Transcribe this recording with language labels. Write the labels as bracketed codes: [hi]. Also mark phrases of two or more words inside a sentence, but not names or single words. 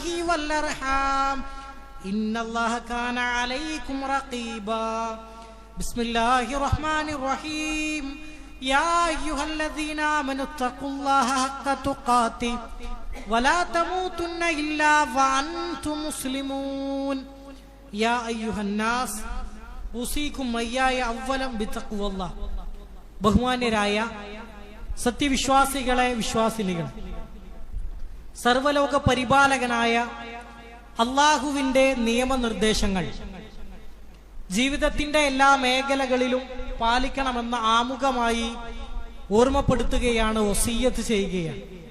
[ar] والأرحام إن الله كان عليكم رقيبا بسم الله الرحمن الرحيم يا أيها الذين آمنوا اتقوا الله حق تقاته ولا تموتن إلا وأنتم مسلمون يا أيها الناس أوصيكم وإياي أولا بتقوى الله [ml] ബഹുമാന്യരായ സത്യവിശ്വാസികളെ വിശ്വാസിനികൾ, സർവലോക പരിപാലകനായ അള്ളാഹുവിന്റെ നിയമനിർദ്ദേശങ്ങൾ ജീവിതത്തിന്റെ എല്ലാ മേഖലകളിലും പാലിക്കണമെന്ന ആമുഖമായി ഓർമ്മപ്പെടുത്തുകയാണ്, വസിയ്യത്ത് ചെയ്യുകയാണ്.